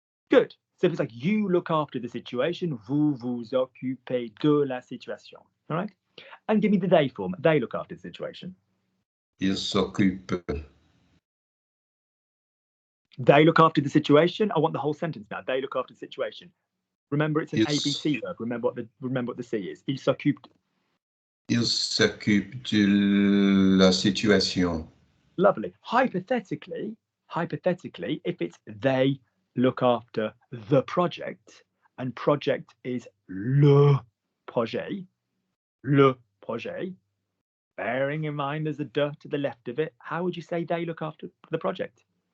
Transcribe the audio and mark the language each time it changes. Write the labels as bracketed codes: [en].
[en] Good. So if it's like you look after the situation, [fr] vous vous occupez de la situation. [en] All right. And give me the they form. They look after the situation. [fr] Il s'occupe. [en] They look after the situation. I want the whole sentence now. They look after the situation. Remember, it's an ABC verb. Remember what the C is. [fr] Il s'occupe. Il s'occupe de la situation. [en] Lovely. Hypothetically, if it's they look after the project, and project is le projet, bearing in mind there's a de to the left of it, how would you say they look after the project?